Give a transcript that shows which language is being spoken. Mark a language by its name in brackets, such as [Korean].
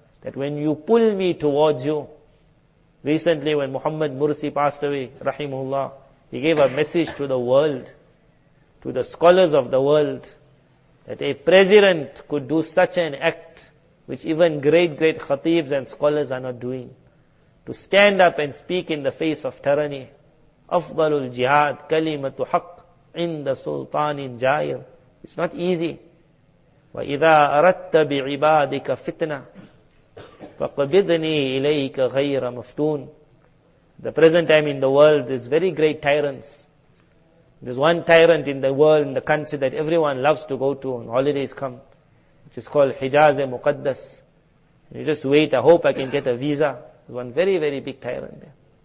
[English] That when you pull me towards you. Recently when Muhammad Mursi passed away, rahimahullah, he gave a message to the world, to the scholars of the world, that a president could do such an act, which even great khatibs and scholars are not doing. To stand up and speak in the face of tyranny. [Arabic] أفضل الجهاد كلمة حق عند سلطان جائر. [English] It's not easy. [Arabic] وإذا أردت بعبادك فتنة فقبضني إليك غير مفتون. [English] The present time in the world, there's very great tyrants. There's one tyrant in the world, in the country that everyone loves to go to when holidays come, which is called Hijaz-e-Muqaddas. You just wait, I hope I can get a visa. There's one very big tyrant there.